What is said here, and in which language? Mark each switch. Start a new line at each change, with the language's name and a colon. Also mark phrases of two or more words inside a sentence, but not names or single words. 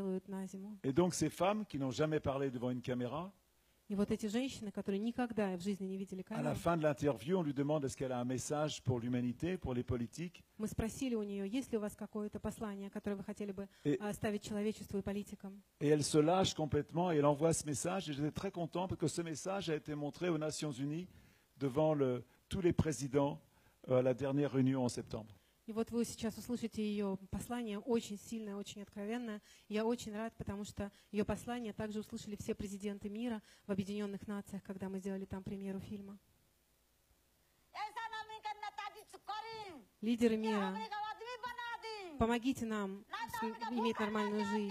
French: Et donc ces femmes qui n'ont jamais parlé devant une caméra,
Russian: И вот эти женщины, которые никогда в жизни не видели
French: À la
Russian: камеру,
French: fin de l'interview, on lui demande est-ce qu'elle a un message pour l'humanité, pour les politiques.
Russian: мы спросили у нее, есть ли у вас какое-то послание, которое вы хотели бы
French: Et-
Russian: оставить человечеству и политикам.
French: Et elle se lâche complètement et elle envoie ce message. Et j'étais très content parce que ce message a été montré aux Nations Unies devant tous les présidents à la dernière réunion en septembre.
Russian: И вот вы сейчас услышите ее послание, очень сильное, очень откровенное. И я очень рад, потому что ее послание также услышали все президенты мира в Объединенных Нациях, когда мы сделали там премьеру фильма. Лидеры мира, помогите нам иметь нормальную жизнь.